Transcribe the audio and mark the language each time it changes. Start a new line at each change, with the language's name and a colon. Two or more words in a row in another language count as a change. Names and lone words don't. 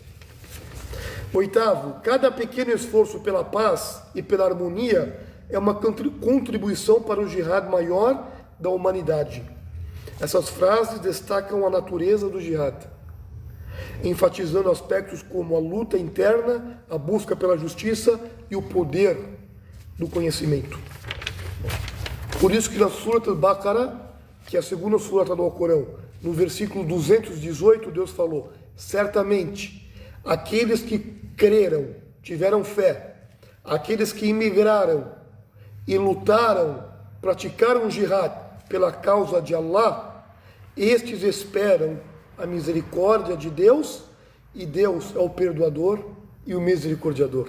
Portuguese: Oitavo, cada pequeno esforço pela paz e pela harmonia é uma contribuição para o jihad maior da humanidade. Essas frases destacam a natureza do jihad, enfatizando aspectos como a luta interna, a busca pela justiça e o poder do conhecimento. Por isso que na Surat al-Baqarah, que é a segunda surata do Alcorão, no versículo 218, Deus falou, certamente, aqueles que creram, tiveram fé, aqueles que imigraram e lutaram, praticaram jihad pela causa de Allah, estes esperam a misericórdia de Deus, e Deus é o perdoador e o misericordiador.